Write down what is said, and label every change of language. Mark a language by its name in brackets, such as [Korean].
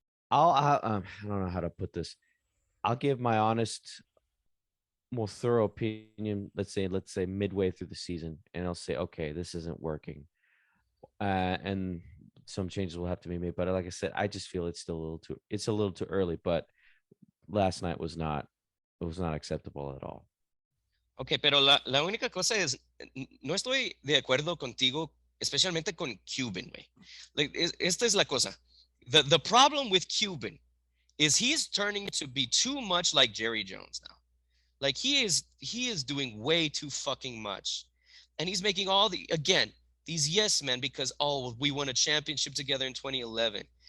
[English] I don't know how to put this. I'll give my honest, more thorough opinion. Let's say midway through the season, and I'll say, okay, this isn't working, and some changes will have to be made. But like I said, I just feel it's a little too early. But last night was not, it was not acceptable at all. [Spanish] Ok, pero la única cosa es, no estoy de acuerdo contigo, especialmente con Cuban, güey. Like, esta es la cosa. [English] The problem with Cuban is he's turning to be too much like Jerry Jones now. Like he is doing way too fucking much. And he's making all these yes men because, oh, we won a championship together in 2011.